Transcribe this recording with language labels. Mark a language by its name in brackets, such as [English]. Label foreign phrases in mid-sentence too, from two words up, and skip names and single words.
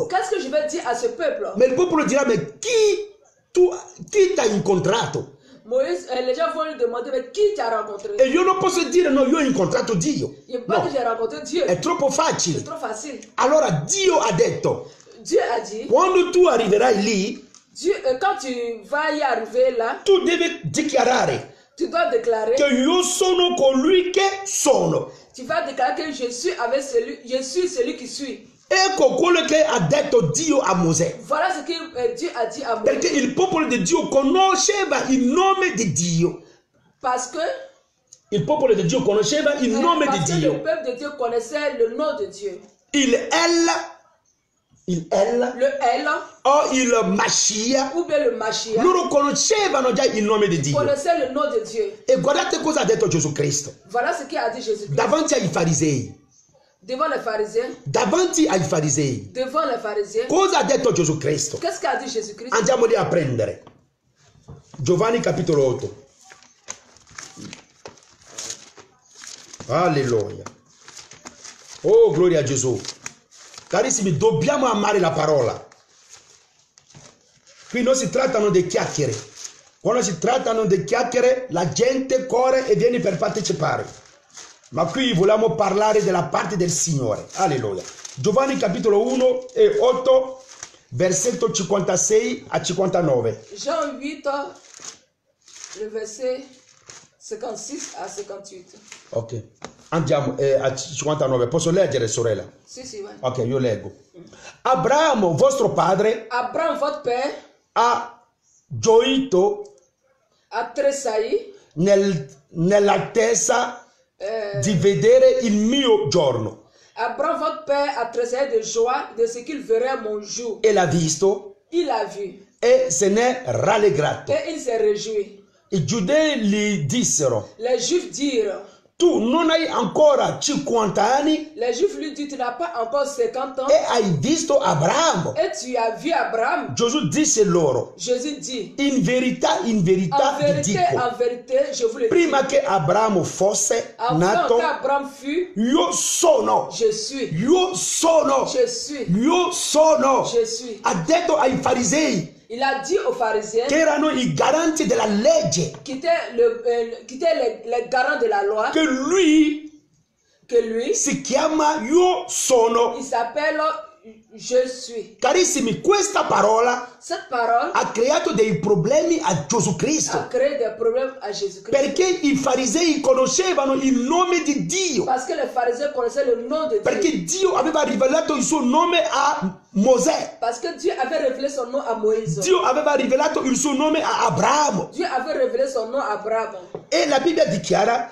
[French] qu'est-ce que je vais dire à ce peuple? [Italian] Ma il popolo dirà: ma chi ti ha incontrato? [French] Moïse, les gens vont lui demander, mais qui t'a rencontré? [Italian] E io non posso dire: no, io ho incontrato Dio. [French] Il n'y a pas [Italian] No, [French] que j'ai rencontré Dieu. [Italian] è troppo facile. [French] C'est trop facile. [Italian] Allora Dio ha detto: [French] Dieu a dit, [Italian] quando tu arriverai lì, [French] Dieu, quand tu vas y arriver là, [Italian] tu devi dichiarare [French] tu dois déclarer, [Italian] che io sono colui che sono. [French] tu vas déclarer que je suis avec celui, je suis celui qui suis. [Italian] Ecco quello che ha detto Dio a Mosè. [French] Voilà ce que Dieu a dit à Moïse. [Italian] Perché il popolo di Dio conosceva il nome di Dio. [French] Parce que, [Italian] Il popolo di Dio conosceva il nome di [French] parce que le [Italian] Dio. [French] peuple de Dieu connaissait le nom de Dieu. [Italian] Il El [French] Le El [Italian] o il Mashiach. [French] ou bien le Mashiach [Italian] Loro conoscevano già il nome di Dio. [French] connaissait le nom de Dieu. [Italian] E guardate cosa ha detto Gesù Cristo. [French] Voilà ce qu'a dit Jésus-Christ. [Italian] Davanti ai farisei. [French] Devant les pharisiens, [Italian] Davanti ai farisei. [French] devant les pharisiens, [Italian] Cosa ha detto Gesù Cristo? [French] qu'est-ce qu'a dit Jésus-Christ? [Italian] Andiamo lì a prendere. Giovanni capitolo 8. Alleluia. Oh, gloria a Gesù. Carissimi, dobbiamo amare la parola. Qui non si trattano di chiacchiere. Quando si trattano di chiacchiere, la gente corre e viene per partecipare. Ma qui vogliamo parlare della parte del Signore. Alleluia. Giovanni capitolo 1 e 8, versetto 56 a 59. [French] Jean 8, le verset 56 à 58. [Italian] Ok. Andiamo a 59. Posso leggere, sorella? Si, si, ouais. Ok, io leggo. Abramo, vostro padre, [French] Abraham, votre père, [Italian] ha gioito [French] a tressailli [Italian] nell'attesa di vedere il mio giorno. [French] Abraham, votre père, a tressailli de joie de ce qu'il verrait mon jour. [Italian] E l'ha visto [French] Il il a vu [Italian] e se ne rallegrato. [French] et il s'est réjoui. [Italian] I giudei gli dissero: [French] Les Juifs dirent, [Italian] tu non hai ancora 50 anni [French] les Juifs lui disent, tu n'as pas encore 50 ans [Italian] e hai visto Abramo? [French] et tu as vu Abraham. [Italian] Gesù disse loro: [French] Jésus dit, [Italian] in verità vi dico, [French] en vérité, je vous le dis, [Italian] prima che Abramo fosse [French] avant [Italian] nato, [French] qu'Abraham fût, [Italian] io sono, [French] je suis, [Italian] io sono, [French] je suis, [Italian] io sono. [French] je suis. [Italian] Ha detto ai farisei, [French] Il a dit aux pharisiens [Italian] che erano i garanti della legge, [French] qui étaient, les garants de la loi, [Italian] che lui [French] que lui, [Italian] si chiama io sono. [French] il s'appelle je suis. [Italian] Carissimi, questa parola [French] Cette parole [Italian] ha creato dei problemi a Gesù [French] a [Italian] Cristo, [French] créé des problèmes à Jésus-Christ. [Italian] perché i farisei conoscevano il nome di Dio, [French] Parce que les pharisiens connaissaient le nom de Dieu. [Italian] perché Dio aveva rivelato il suo nome a Mosè, [French] Parce que Dieu avait révélé son nom à Moïse. [Italian] Dio aveva rivelato il suo nome a Abramo. [French] Dieu avait révélé son nom à Abraham. [Italian] E la Bibbia dichiara